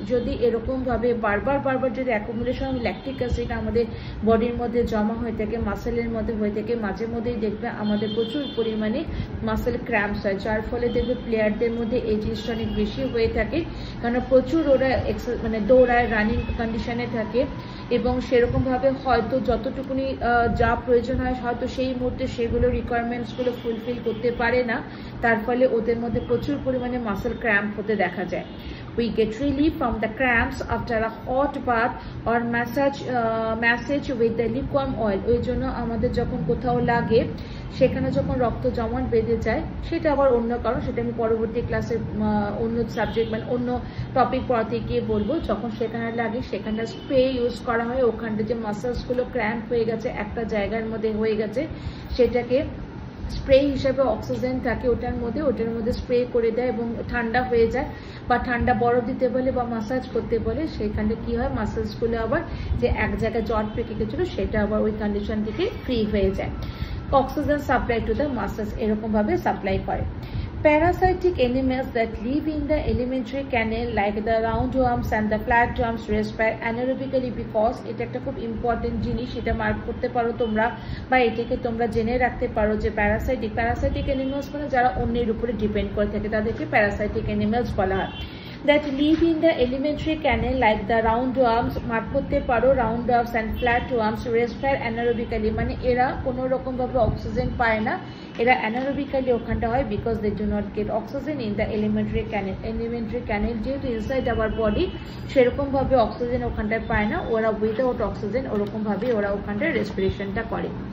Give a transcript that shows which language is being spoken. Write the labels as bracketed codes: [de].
[bn] যদি এরকম ভাবে বারবার যদি অ্যাকুমুলেশন অফ ল্যাকটিক অ্যাসিড আমাদের বডির মধ্যে জমা হয়ে থাকে, মাসেলের মধ্যে হয়ে থাকে, মাঝে মধ্যেই দেখবে আমাদের প্রচুর পরিমাণে মাসেল ক্র্যাম্পস হয়, যার ফলে দেখবে প্লেয়ারদের মধ্যে এই জিনিসটা অনেক বেশি হয়ে থাকে, কারণ প্রচুর ওরা মানে দৌড়ায়, রানিং কন্ডিশনে থাকে এবং সেরকম ভাবে হয়তো যতটুকুনি যা প্রয়োজন হয় হয়তো সেই মুহূর্তে সেগুলো রিকোয়ারমেন্টসগুলো ফুলফিল করতে পারে না, তার ফলে ওদের মধ্যে প্রচুর পরিমাণে মাসেল ক্র্যাম্প হতে দেখা যায়। [en] We get relief from the cramps after a hot bath or massage with the lukewarm oil. [bn] ওই জন্য আমাদের যখন কোথাও লাগে সেখানে যখন রক্ত জমাট বেঁধে যায়, সেটা আবার অন্য কারণ, সেটা আমি পরবর্তী ক্লাসে অন্য সাবজেক্ট মানে অন্য টপিক পড়াতে গিয়ে বলবো। যখন সেখানে লাগে সেখানটা স্প্রে ইউজ করা হয়, ওখানটা যে মাসেলসগুলো ক্র্যাম্প হয়ে গেছে একটা জায়গার মধ্যে হয়ে গেছে সেটাকে স্প্রে হিসাবে অক্সিজেন থাকে ওটার মধ্যে স্প্রে করে দেয় এবং ঠান্ডা হয়ে যায়, বা ঠান্ডা বরফ দিতে বলে বা মাসাজ করতে বলে, সেইখানে কি হয় মাসেলসগুলো আবার যে এক জায়গায় জট পেকে গেছিল সেটা আবার ওই কন্ডিশন থেকে ফ্রি হয়ে যায়। Oxygen supply to the muscles এরকম ভাবে সাপ্লাই করে। [en] Parasitic animals that live in the alimentary canal like the roundworms and the flatworms respire anaerobically because [bn] এটা একটা খুব ইম্পর্টেন্ট জিনিস, এটা মার্ক করতে পারো তোমরা বা এটাকে তোমরা জেনে রাখতে পারো যে প্যারাসাইটিক অ্যানিমালস মানে যারা অন্যের উপরে ডিপেন্ড করে থাকে তাদেরকে প্যারাসাইটিক অ্যানিমালস বলা হয়। [en] that live in the alimentary canal like the roundworms, [bn] mark করতে পারো [en] roundworms and flatworms respire anaerobically [bn] মানে এরা কোনো রকম ভাবে অক্সিজেন পায় না, এরা [en] anaerobically ওখানটা হয় because they do not get oxygen in the alimentary canal. [bn] Alimentary canal যেহেতু inside our body সেরকম ভাবে অক্সিজেন ওখানটায় পায় না, ওরা উইদাউট অক্সিজেন ওরকম ভাবে ওরা ওখানটায় রেসপিরেশনটা করে।